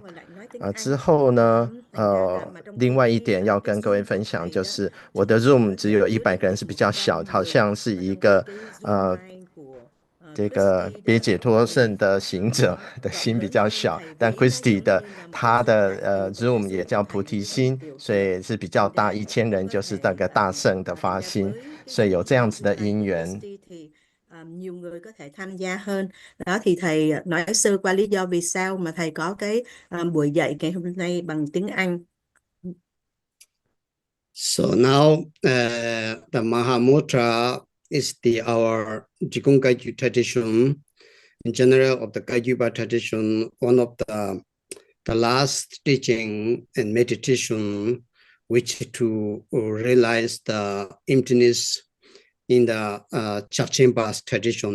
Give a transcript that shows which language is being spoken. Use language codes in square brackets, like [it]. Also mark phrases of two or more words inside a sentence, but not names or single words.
[zh] 之后呢，另外一点要跟各位分享，就是我的 Zoom 只有100个人是比较小，好像是一个这个别解脱圣的行者的心比较小，但 Christy 的他的Zoom 也叫菩提心，所以是比较大，1000人就是那个大圣的发心，所以有这样子的因缘。 [vi] nhiều người có thể tham gia hơn. Đó thì thầy nói sơ qua lý do vì sao mà thầy có cái buổi dạy ngày hôm nay bằng tiếng Anh. [en] So now the Mahamudra is our Jigong Gaiju tradition. In general of the Gaiju tradition, one of the last teaching and meditation, which to realize the emptiness in the Chachimba's tradition.